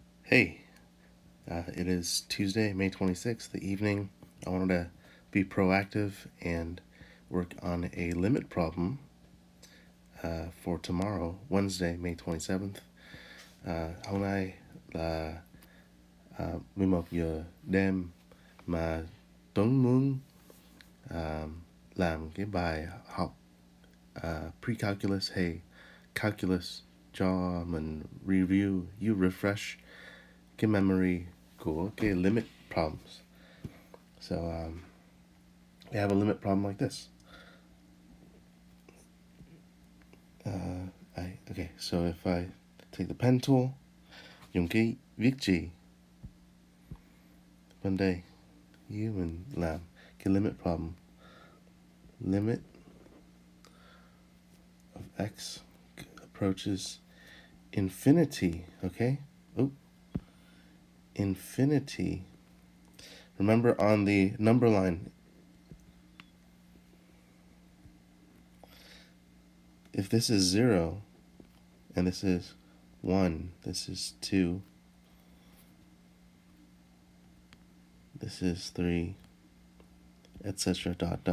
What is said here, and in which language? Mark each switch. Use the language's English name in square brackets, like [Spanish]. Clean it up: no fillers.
[English] Hey, it is Tuesday, May 26th, the evening. I wanted to be proactive and work on a limit problem for tomorrow, Wednesday, May 27th. [Vietnamese] Hôm nay là 11 giờ đêm mà Tuấn muốn làm cái bài học pre-calculus hay calculus cho mình review, [English] you refresh [Vietnamese] cái memory của cái limit problems. [English] So we have a limit problem like this. Okay, so if I take the pen tool, [Vietnamese] dùng cái viết chì bên đây, mình làm cái limit problem. [English] Limit of x approaches infinity, okay? Infinity. Remember on the number line, if this is 0 and this is 1, this is 2, this is 3, etc. ...